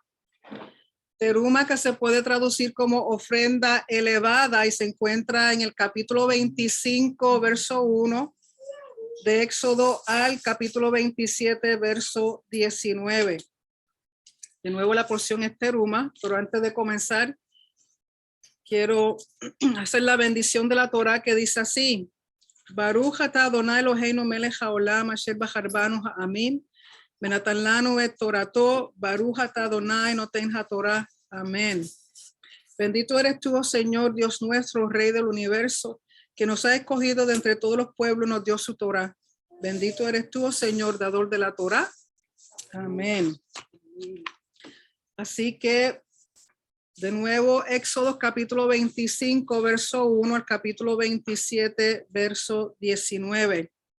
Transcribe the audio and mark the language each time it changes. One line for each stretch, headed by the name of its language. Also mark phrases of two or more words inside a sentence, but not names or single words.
Spanish: Teruma, que se puede traducir como ofrenda elevada, y se encuentra en el capítulo 25, verso 1, de Éxodo al capítulo 27, verso 19. De nuevo la porción es Teruma, pero antes de comenzar, quiero hacer la bendición de la Torá, que dice así:
Hebrew: ברוך אתה ה' אלהינו מלך העולם אשר בחר בנו העמים ונתן לנו את תורתו ברוך אתה ה' נותן התורה.
Spanish: Amén. Bendito eres tú, oh Señor, Dios nuestro, Rey del universo, que nos ha escogido de entre todos los pueblos, nos dio su Torá. Bendito eres tú, oh Señor, dador de la Torá. Amén. Así que, de nuevo, Éxodo capítulo 25, verso 1 al capítulo 27, verso 19.